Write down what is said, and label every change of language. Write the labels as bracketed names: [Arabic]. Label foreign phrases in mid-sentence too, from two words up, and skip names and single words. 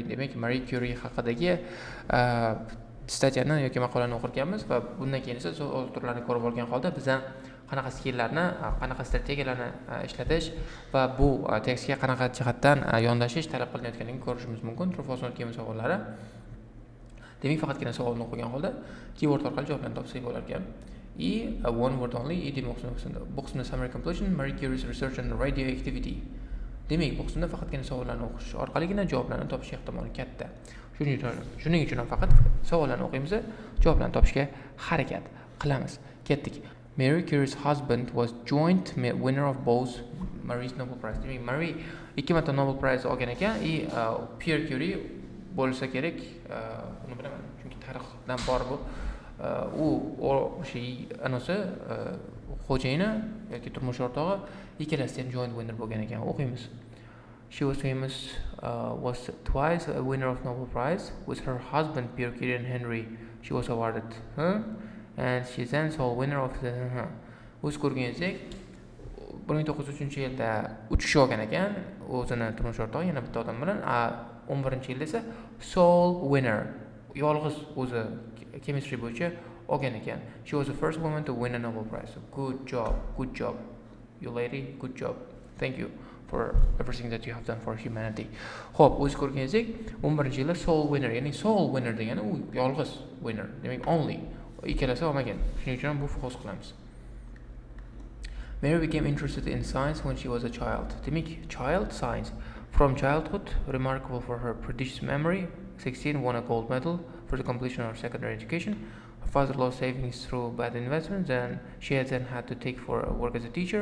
[Uzbek] Demak, Marie Curie haqidagi statyani yoki maqolani o'qirganmiz va bundan keyin esa savol turlarini ko'rib olgan holda bizdan qanaqa skilllarni, qanaqa strategiyalarni ishlatish va bu tekstga qanaqa jihatdan yondashish talab qilinayotganligini ko'rishimiz mumkin. [English] True false [Uzbek] kelgan savollari. Demak, faqatgina savolni o'qigan holda keyword orqali javoblarni topsak bo'lar ekan. [English] One word only. [Uzbek] Demak, bu qismda [English] summary conclusion, Marie Curie's research on radioactivity. [Uzbek] Demak, bu qismda faqatgina savollarni o'qish orqaligina javoblarni topish ehtimoli katta. Shuning uchun ham faqat savollarni o'qiymiz, javoblarni topishga harakat qilamiz. Ketdik. [English] Marie Curie's husband was joint winner of both Marie's Nobel Prize. [Uzbek] Demak, Marie ikki marta Nobel Prize olgan ekan. Pierre Curie bo'lsa kerak, uni bilaman, chunki tarixdan bor bu. U o'sha anasi xo'jayini yoki turmush o'rtog'i ikkalasi ham [English] joint winner [Uzbek] bo'lgan ekan. O'qiymiz. [English] She was famous, was twice a winner of Nobel Prize with her husband Pierre Curie and Henry. She was awarded, and she then sole winner of the. [Uzbek] O'z ko'rganingizek 1903-yilda 3 kishi olgan ekan, o'zini turmush o'rtog'i yana bitta odam bilan, 11-yilda esa [English] sole winner, [Uzbek] yolg'iz o'zi chemistry bo'yicha olgan ekan. [English] She was the first woman to win a Nobel Prize. Good job, you lady, good job. Thank you for everything that you have done for humanity. [Uzbek] Xo'p, o'z ko'rganingizek 11-yilda [English] sole winner, [Uzbek] ya'ni [English] sole winner [Uzbek] degani u yolg'iz winner, demak only. Ikkalasi olmagan. Shuning uchun ham bu false qilamiz. [English] Mary became interested in science when she was a child. Demak, child science. From childhood, remarkable for her prodigious memory, 16 won a gold medal for the completion of her secondary education. Her father lost savings through bad investments, and she had then had to take for work as a teacher.